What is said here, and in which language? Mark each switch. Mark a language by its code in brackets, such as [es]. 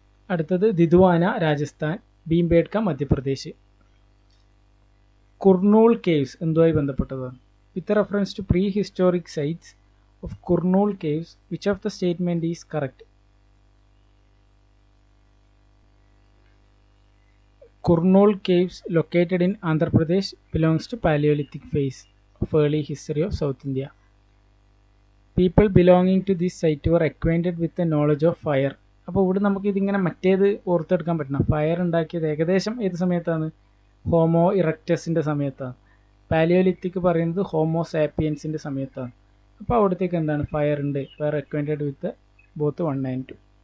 [ml] അടുത്തത് ദിദ്വാന രാജസ്ഥാൻ, ഭീംബേഡ്ക മധ്യപ്രദേശ്. കുർണൂൾ കേവ്സ് എന്തുമായി ബന്ധപ്പെട്ടതാണ്? [en] With reference to prehistoric sites of Kurnool caves which of the statement is correct? Kurnool caves located in Andhra Pradesh belongs to Paleolithic phase of early history of South India. People belonging to this site were acquainted with the knowledge of fire. [ml] അപ്പോൾ ഇവിടെ നമുക്ക് ഇതിങ്ങനെ മറ്റേത് ഓർത്തെടുക്കാൻ പറ്റണം. Fire ഉണ്ടാക്കിയത് ഏകദേശം ഏത് സമയത്താണ്? ഹോമോ ഇറക്റ്റസിൻ്റെ സമയത്താണ്. പാലിയോലിത്തിക് പറയുന്നത് ഹോമോ സാപ്പിയൻസിൻ്റെ സമയത്താണ്. അപ്പോൾ അവിടത്തേക്ക് എന്താണ് ഫയർ ഉണ്ട്, [en] Fire acquainted with both 1 and 2.